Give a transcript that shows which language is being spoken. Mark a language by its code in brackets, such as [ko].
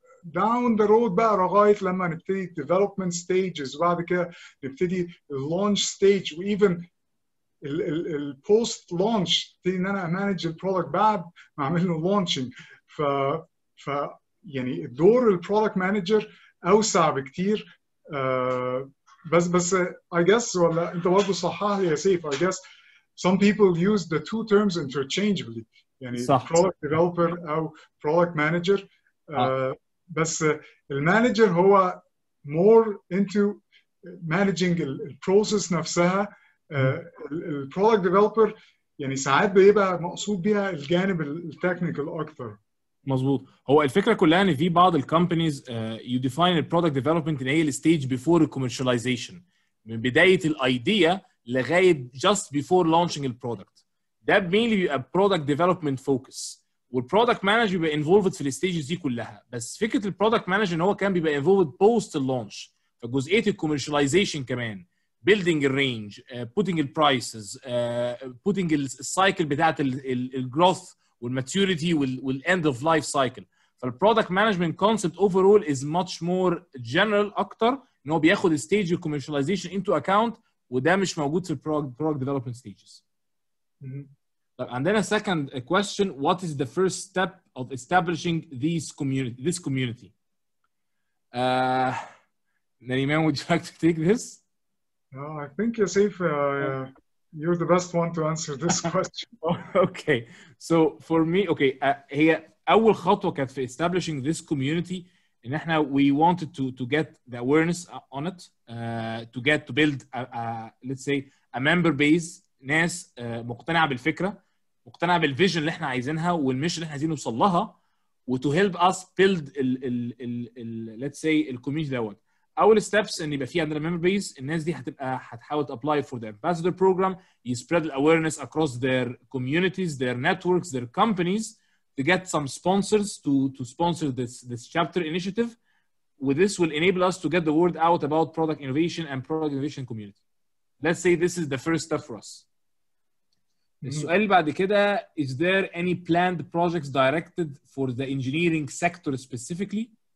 [en] down the road [ar] بقى لغايه لما نبتدي ديفلوبمنت ستيجز، وبعد كده نبتدي اللانش ستيج، وايفن البوست لانش نبتدي ان انا امانج البرودكت بعد ما اعمل له لانشنج. ف يعني دور البرودكت مانجر اوسع بكتير. بس [en] I guess [ar] ولا انت برضه صحح لي يا سيف، [en] I guess some people use the two terms interchangeably، [ar] يعني صح. [en] product developer او product manager. [ar] بس المانجر هو [en] more into managing [ar] البروسيس نفسها. البرودكت ديفلوبر يعني ساعات بيبقى مقصود بيها الجانب التكنيكال اكتر. مظبوط. هو الفكره كلها ان في بعض الكومبانيز [en] you define [ar] البرودكت ديفلوبمنت ان هي الستيج بيفور الكوميرشاليزيشن، من بدايه الايديا لغايه [en] just before launching [ar] البرودكت. ده مينلي بيبقى برودكت ديفلوبمنت فوكس، والبرودكت مانجر بيبقى انفولفد في الستيجز دي كلها. بس فكره البرودكت مانجر ان هو كان بيبقى انفولفد بوست اللانش، فجزئيه الكوميرشاليزيشن كمان، building الرينج، putting البرايسز، putting السايكل بتاعت الجروث والماتيوريتي والاند اوف لايف سايكل. فالبرودكت مانجمنت [en] concept overall is much more general [ar] اكتر، ان هو بياخد ستيج الكوميرشاليزيشن انتو اكاونت، وده مش موجود في البرودكت ديفلوبمنت ستيجز. طيب عندنا [en] second question: what is the first step of establishing this community? Nariman, would you like to take this? I think Yasif, you're the best one to answer this question. Okay, so for me, okay, [ar] هي أول خطوة كانت في [en] establishing this community [ar] إن إحنا [en] we wanted to get the awareness on it, to build let's say a member base، [ar] ناس مقتنعة بالفكرة. مقتنع بالفيجن اللي احنا عايزينها والميشن اللي احنا عايزين نوصل لها [en] وتو help us build let's see [ar] الكوميونتي دوت. اول ستيبس ان يبقى في عندنا ممبر بيز، الناس دي هتحاول [en] To apply for the ambassador programme, يسبريد الاويرنس across their communities, their networks, their companies to get some sponsors to sponsor this chapter initiative. This will enable us to get the word out about product innovation and product innovation community. Let's say this is the first step for us. [ar] السؤال اللي بعد كده [en] is there any planned projects directed for the engineering sector specifically؟